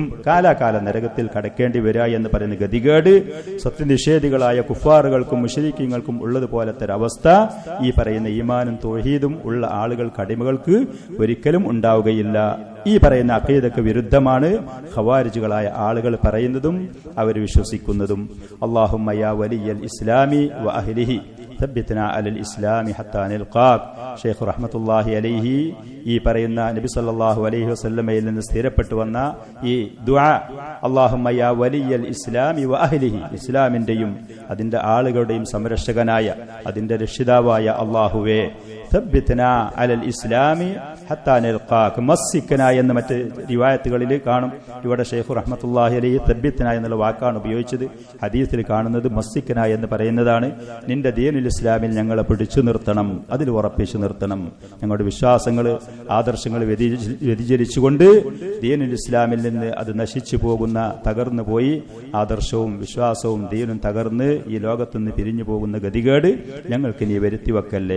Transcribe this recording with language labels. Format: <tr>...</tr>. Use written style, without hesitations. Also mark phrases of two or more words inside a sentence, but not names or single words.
<ml>കാലാകാലം നരകത്തിൽ കടക്കേണ്ടി വരിക എന്ന് പറയുന്ന ഗതികേട് സത്യനിഷേധികളായ കുഫാറുകൾക്കും മുശ്രിക്കീങ്ങൾക്കും ഉള്ളതുപോലത്തെ ഒരവസ്ഥ ഈ പറയുന്ന ഈമാനും തൗഹീദും ഉള്ള ആളുകൾക്ക് അടിമകൾക്ക് ഒരിക്കലും ഉണ്ടാവുകയില്ല. ഈ പറയുന്ന അഖീദക്ക് വിരുദ്ധമാണ് ഖവാരിജുകളായ ആളുകൾ പറയുന്നതും അവർ വിശ്വസിക്കുന്നതും.</ml> <ar>اللهم يا ولي الإسلام وأهله ثبتنا على الإسلام حتى نلقاك</ar> <ml>ഷെയ്ഖ്</ml> <ar>رحمة الله عليه</ar> <ml>ഈ പറയുന്ന നബി</ml> <ar>صلى الله عليه</ar> <ml>വസല്ലമയിൽ നിന്ന് സ്ഥിരപ്പെട്ടു വന്ന ഈ ദുആ</ml> <ar>اللهم يا ولي الإسلام وأهله</ar> <ml>ഇസ്ലാമിന്റെയും അതിന്റെ ആളുകളുടെയും സംരക്ഷകനായ അതിന്റെ രക്ഷിതാവായ അല്ലാഹുവേ</ml> <ar>ثبتنا على الإسلام حتى نلقاك</ar> <ml>മസ്സിക്കന എന്ന മറ്റ് റിവായത്തുകളിൽ കാണും. ഇവിടെ ഷെയ്ഖ്</ml> <ar>رحمة الله عليه</ar> <ml>തബ്ബിത്ന എന്നുള്ള വാക്കാണ് ഉപയോഗിച്ചത്. ഹദീസിൽ കാണുന്നത് മസ്സിക്കന എന്ന് പറയുന്നതാണ്. നിന്റെ ദീനുൽ ഇസ്ലാമിൽ ഞങ്ങളെ പിടിച്ചു നിർത്തണം, അതിൽ ഉറപ്പിച്ചു നിർത്തണം. ഞങ്ങളുടെ വിശ്വാസങ്ങൾ ആദർശങ്ങൾ വ്യതിചലിച്ചുകൊണ്ട് ദീനുൽ ഇസ്ലാമിൽ നിന്ന് അത് നശിച്ചു പോകുന്ന തകർന്നു പോയി ആദർശവും വിശ്വാസവും ദീനും തകർന്ന് ഈ ലോകത്തുനിന്ന് പിരിഞ്ഞു പോകുന്ന ഗതികേട് ഞങ്ങൾക്ക് നീ വരുത്തി വെക്കല്ലേ.</ml>